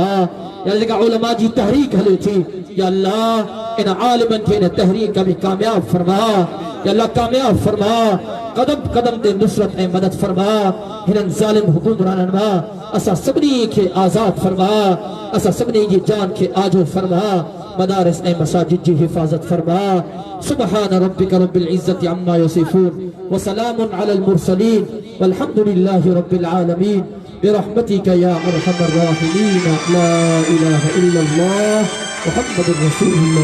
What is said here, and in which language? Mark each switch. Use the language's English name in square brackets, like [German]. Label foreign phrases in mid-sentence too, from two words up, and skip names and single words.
[Sindhi] या जेका उलमा जी तहरीक हले थी या अल्लाह इन आलिमनि खे इन तहरीक में कामयाब फरमा या अल्लाह कामयाब फरमा कदम कदम ते नुसरत ऐं मदद फरमा हिननि ज़ालिम हुकूमराननि मां असां सभिनी खे आज़ाद फरमा असां सभिनी जी जान खे आजो फरमा मदारिस ऐं मसाजिद जी हिफ़ाज़त फरमा [Arabic] سبحان ربك رب العزة عما يصفون وسلام على المرسلين والحمد لله رب العالمين برحمتك يا أرحم الراحمين لا إله إلا الله محمد رسول الله.